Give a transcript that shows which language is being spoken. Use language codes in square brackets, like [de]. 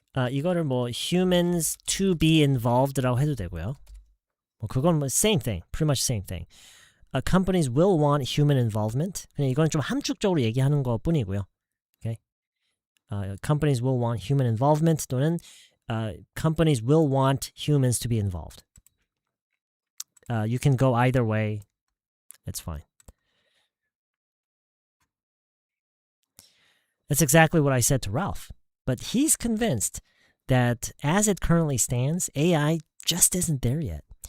[ko] 이거를 뭐 [en] humans to be involved [ko] 라고 해도 되고요. 뭐 그건 뭐 [en] same thing, pretty much same thing. Companies will want human involvement. [ko] 그냥 이건 좀 함축적으로 얘기하는 것 뿐이고요. [en] Okay? Companies will want human involvement [ko] 또는 [en] companies will want humans to be involved. You can go either way. It's fine. That's exactly what I said to Ralph. But he's convinced that as it currently stands, AI just isn't there yet.